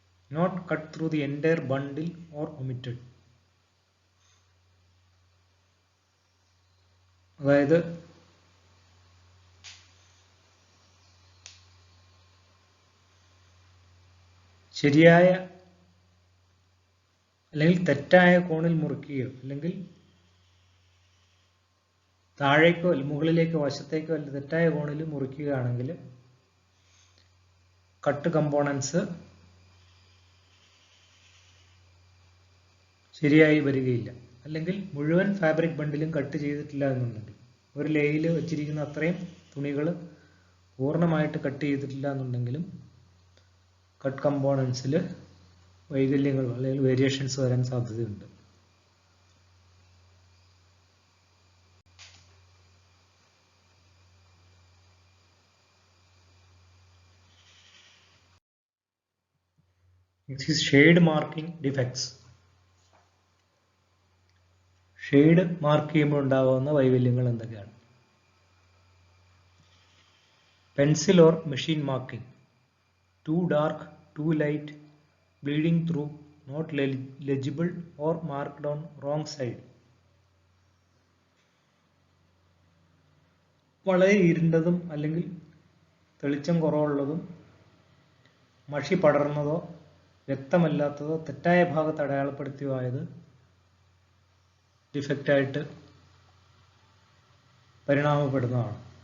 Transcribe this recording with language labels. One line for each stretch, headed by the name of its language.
English: Not cut through the entire bundle or omitted.
Malayalam: അതായത് ശരിയായ അല്ലെങ്കിൽ തെറ്റായ കോണിൽ മുറിക്കുകയോ അല്ലെങ്കിൽ താഴേക്കോ മുകളിലേക്കോ വശത്തേക്കോ അല്ല തെറ്റായ കോണിൽ മുറിക്കുകയാണെങ്കിൽ കട്ട് കമ്പോണൻസ് ശരിയായി വരികയില്ല. അല്ലെങ്കിൽ മുഴുവൻ ഫാബ്രിക് ബണ്ടിലും കട്ട് ചെയ്തിട്ടില്ല എന്നുണ്ടെങ്കിൽ, ഒരു ലേയിൽ വെച്ചിരിക്കുന്ന അത്രയും തുണികൾ പൂർണ്ണമായിട്ട് കട്ട് ചെയ്തിട്ടില്ല എന്നുണ്ടെങ്കിലും കട്ട് കമ്പോണൻസിൽ വൈകല്യങ്ങൾ അല്ലെങ്കിൽ വേരിയേഷൻസ് വരാൻ സാധ്യതയുണ്ട്.
English: Next is shade marking defects.
Malayalam: Shade mark ചെയ്യുമ്പോൾ ഉണ്ടാകുന്ന വൈകല്യങ്ങൾ എന്തൊക്കെയാണ്?
English: Pencil or machine marking, too dark, too light, bleeding through, not legible or marked on wrong side.
Malayalam: വളരെ ഇരുണ്ടതും അല്ലെങ്കിൽ തെളിച്ചം കുറവുള്ളതും മഷി പടർന്നതോ വ്യക്തമല്ലാത്തതോ തെറ്റായ ഭാഗത്ത് അടയാളപ്പെടുത്തിയതായത് ഡിഫക്റ്റായിട്ട് പരിണാമപ്പെടുന്നതാണ്.